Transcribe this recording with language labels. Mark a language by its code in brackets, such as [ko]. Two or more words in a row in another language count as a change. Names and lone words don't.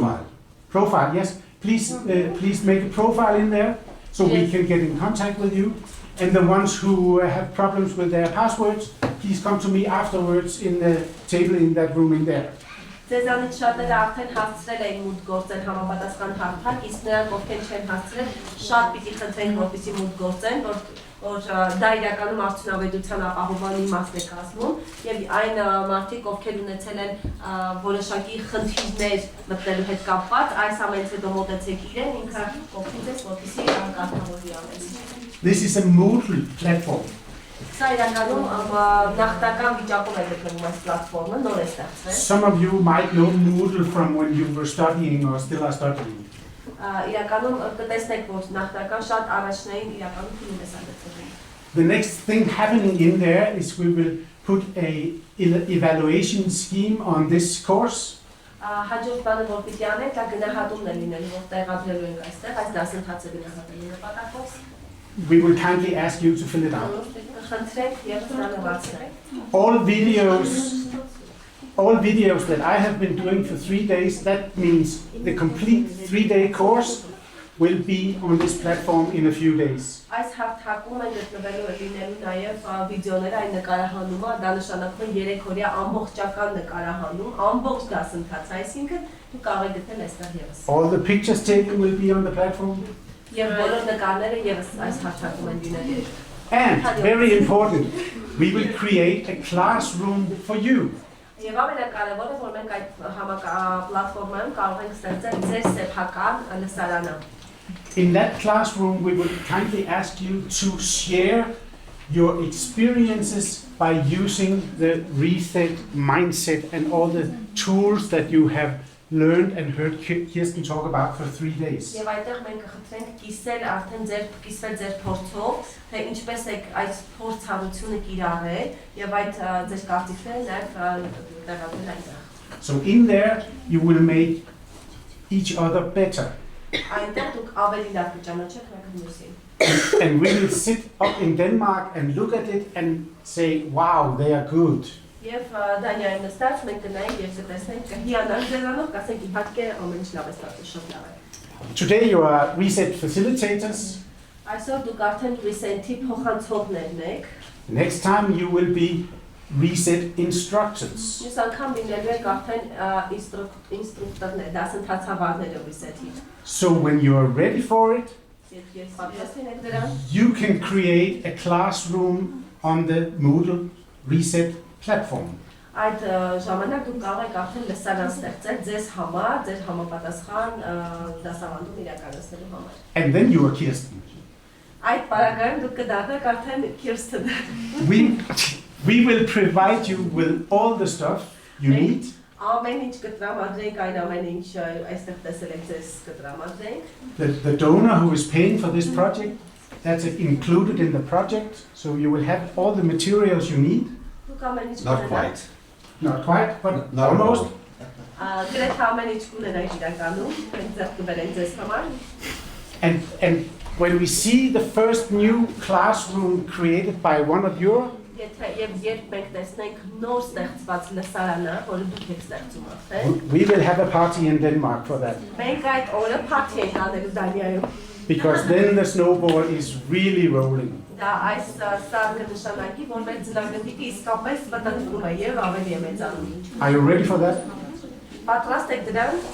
[en] Profile, yes. Please, please make a profile in there so we can get in contact with you. And the ones who have problems with their passwords, please come to me afterwards in the table in that room in there. [hy] Ձեզանից շատերը արդեն հասցրել էին մուտք գործեն համապատասխան հարթակ, իսկ նրանք ովքեր չեն հասցրել, շատ պիտի խնդրենք, որպեսզի մուտք գործեն, որ դա իրականում արդյունավետության ապահովման իմաստ է կազմում, եւ այն մարդիկ, ովքեր ունեցել են որոշակի խնդիրներ մտնելու հետ կապված, այս ամենից հետո մոտեցեք իրեն, ինքը օգնի ձեզ, որպեսզի անկարգավորվի ամենը։ [en] This is a Moodle platform. Some of you might know Moodle from when you were studying or still are studying. The next thing happening in there is we will put an evaluation scheme on this course [hy] Հաջորդ բանը որ պիտի անենք, դա գնահատումն է լինելու, որ տեղադրելու ենք այստեղ, այս դասընթացը գնահատելու նպատակով։ [en] We will kindly ask you to fill it out. [hy] Խնդրենք եւ ծանոթացնենք։ [en] All videos that I have been doing for 3 days, that means the complete 3-day course will be on this platform in a few days. [hy] Այս հաղթակում են գտնվելու լինելու նաև վիդեոները, այն նկարահանումը, դա նշանակում է 3 օրյա ամբողջական նկարահանում, ամբողջ դասընթաց, այսինքն դուք կարող եք գտնել այստեղ եւս։ [en] All the pictures taken will be on the platform. [hy] Եվ բոլոր նկարները եւս այս հաղթակում են լինելու։ [en] And very important, we will create a classroom for you. [hy] Եվ ամենակարևորը, որ մենք այդ պլատֆորմայում կարող ենք ստեղծել ձեր սեփական լսարանը։ [en] In that classroom, we would kindly ask you to share your experiences by using the reset mindset and all the tools that you have learned and heard Kirsten talk about for 3 days. [hy] Եվ այդտեղ մենք կխնդրենք կիսել արդեն կիսվել ձեր փորձով, թե ինչպես եք այդ փորձառությունը կիրառել եւ այդ ձեր կարծիքները նաև տեղադրել այնտեղ։ [en] So in there, you will make each other better. [hy] Այնտեղ դուք ավելի լավ կճանաչեք մեկը մյուսին։ [en] And we will sit up in Denmark and look at it and say, wow, they are good. [hy] Եվ Դանիայում նստած մենք կնայենք եւ կտեսնենք կհիանանք ձերանով, կասենք իհարկե ամեն ինչ լավ է ստացել, շատ լավ է։ [en] Today you are reset facilitators. [hy] Այսօր դուք արդեն reset-ի փոխանցողներն եք։ [en] Next time you will be reset instructors. [hy] Մյուս անգամ լինելու եք արդեն ինստրուկտորներ, դասընթացավարները reset-ի։ [en] So when you are ready for it, you can create a classroom on the Moodle reset platform. [hy] Այդ ժամանակ դուք կարող եք արդեն լսարան ստեղծել ձեզ համար, ձեր համապատասխան դասավանդում իրականացնելու համար։ [en] And then you are Kirsten. [hy] Այդ պարագայում դուք կդառնաք արդեն Kirsten։ [en] We will provide you with all the stuff you need. [hy] Ամեն ինչ կտրամադրենք, այն ամեն ինչ այստեղ տեսել եք ձեզ կտրամադրենք։ [en] The donor who is paying for this project, that's included in the project, so you will have all the materials you need. Not quite. Not quite, but Not almost. [hy] Գրեթե ամեն ինչ կունենայք իրականում, մենք ձեռք կբերենք ձեզ համար։ [en] And when we see the first new classroom created by one of you, [hy] Երբ մենք տեսնենք նոր ստեղծված լսարանը, որը դուք եք ստեղծում արդեն, [en] we will have a party in Denmark for that. [hy] մենք այդ օրը party ենք անելու Դանիայում։ [en] Because then the snowball is really rolling. [hy] Դա այս սա կնշանակի, որ մեր ձնագնդիկը իսկապես մտածում է եւ ավելի է մեծանում։ [en] Are you ready for that? [hy] Պատրաստ եք դրան։